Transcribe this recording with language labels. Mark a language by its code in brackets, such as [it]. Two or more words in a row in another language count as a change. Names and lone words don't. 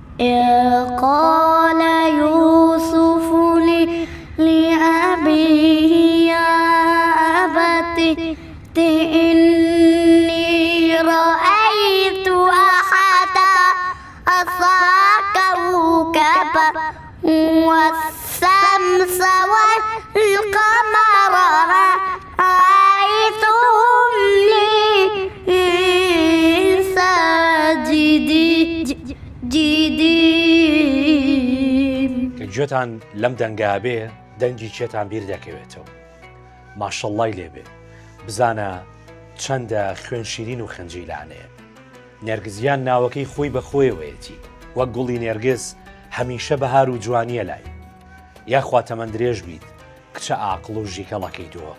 [ar] إذ قال يوسف لأبيه يا أبت إني رأيت أحد عشر كوكبا والشمس والقمر رأيتهم لي ساجدين. [ckb] گوێتان لەم دەنگا بێ دەنگی چێتان بیر دەکەوێتەوە. ماشەڵڵای لێبێ بزانە چەندە خوێن شیرین و خەنجیلانەیە. نێرگزیان ناوەکەی خۆی بە خۆیەوەیەتی وەک گوڵی نێرگز هەمیشە بەهار و جوانیە لای یاخوا تەمەند درێژ بیت کچە عاقڵ و ژیکەڵەکەی دۆک.